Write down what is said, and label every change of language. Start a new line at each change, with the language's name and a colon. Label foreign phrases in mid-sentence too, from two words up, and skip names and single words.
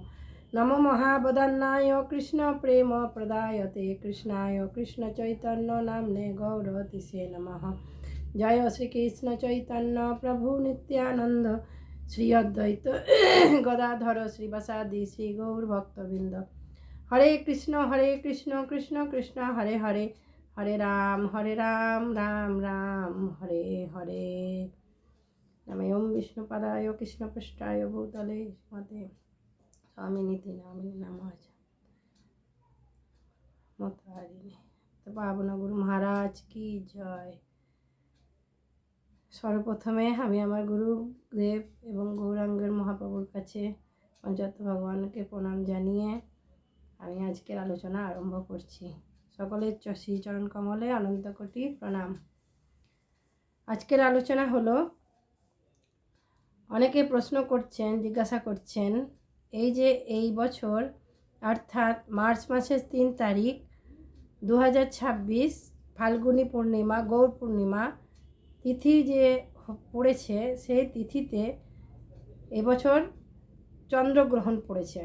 Sanskrit: नमो महावदन्नाय कृष्ण प्रेम प्रदायते कृष्णाय कृष्ण चैतन्य नाम्ने गौरतिसे नमः। जय श्री कृष्ण चैतन्य प्रभु नित्यानंद श्री अद्वैत गदाधर श्रीवासादि श्री गौर भक्तवृंद। हरे कृष्ण कृष्ण कृष्ण हरे हरे हरे राम राम राम हरे हरे। नमः विष्णुपदाय कृष्णपृष्ठाय भूतले श्रीमते स्वामिनीति नामिने नमः।
Hindi: तो पावन गुरु महाराज की जय।
Bangla: सर्वप्रथमे আমি আমার গুরুদেব এবং গৌরাঙ্গের মহাপ্রভুর কাছে পঞ্চায়েত ভগবানকে প্রণাম জানিয়ে আমি আজকের আলোচনা আরম্ভ করছি। সকলের শ্রীচরণ কমলে অনন্ত কোটি প্রণাম। আজকের আলোচনা হলো, অনেকে প্রশ্ন করছেন, জিজ্ঞাসা করছেন, এই যে এই বছর অর্থাৎ মার্চ মাসের 3 তারিখ 2026 ফাল্গুনী পূর্ণিমা গৌর পূর্ণিমা তিথি যে পড়েছে, সেই তিথিতে এবছর চন্দ্রগ্রহণ পড়েছে।